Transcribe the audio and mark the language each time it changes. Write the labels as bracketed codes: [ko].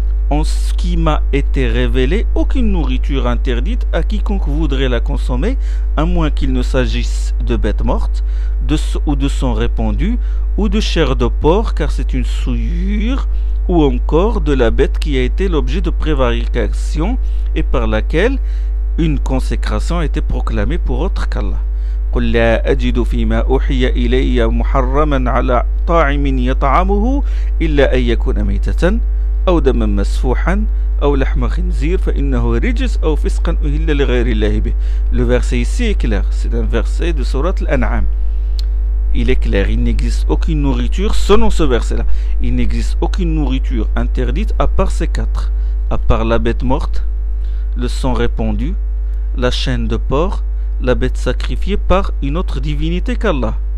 [fr] en ce qui m'a été révélé aucune nourriture interdite à quiconque voudrait la consommer, à moins qu'il ne s'agisse de bêtes mortes, ou de sang répandu, ou de chair de porc, car c'est une souillure, ou encore de la bête qui a été l'objet de prévarication et par laquelle une consécration a été proclamée pour autre qu'Allah. [ar] قل لا أجد فيما أوحي إلي محرما على طاعم يطعمه إلا أن يكون ميتة أو دما مسفوحا أو لحم خنزير فإنه رجس أو فسقا أهل لغير الله به. [fr] Le verset ici est clair. C'est un verset de surat al-An'am. Il est clair. Il n'existe aucune nourriture, selon ce verset-là, il n'existe aucune nourriture interdite à part ces quatre. À part la bête morte, le sang répandu, la chaîne de porc, la bête sacrifiée par une autre divinité qu'Allah.